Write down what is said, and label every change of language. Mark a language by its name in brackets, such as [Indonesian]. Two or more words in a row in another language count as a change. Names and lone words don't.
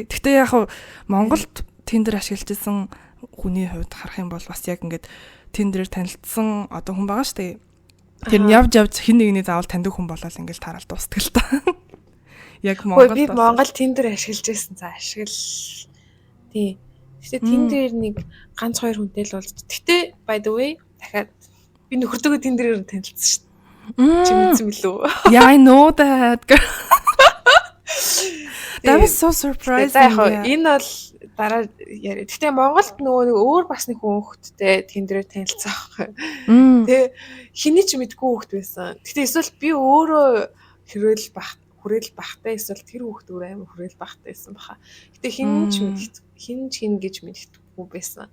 [Mongolian] Гэхдээ яг Монголд Tinder ашиглаж исэн хүний хувьд харах юм бол бас яг ингээд Tinder-ээр танилцсан одоо хүн байгаа шүү дээ. Тэр нь явж хин нэгний заавал таньдаг хүн болол ингээд тараад дуустдаг л та. Яг Монголд би Монгол Tinder ашиглаж байсан за ашигла. Тий. Гэхдээ Tinder нэг ганц 2 хүнтэй л болж. Гэхдээ [English] by the way [Mongolian] дахиад би нөхөртөөгөө Tinder-ээр танилцсан шүү. Чи мэдсэн билүү? [English] Yeah, I know that. That was so surprising. [Mongolian] Энэ бол дараа яриа. Гэхдээ Монголд нөгөө нэг өөр бас нэг хүн хөлттэй Tinder-ээр танилцсан аахгүй. Тэгээ хэний ч мэдгүй хөлт байсан. Гэхдээ эсвэл би өөрөө хүрээлэл бахтай эсвэл тэр хөлт өөр амар хүрээлэл бахтай байсан баха. Гэтэ хин гэж мэддэггүй байсан.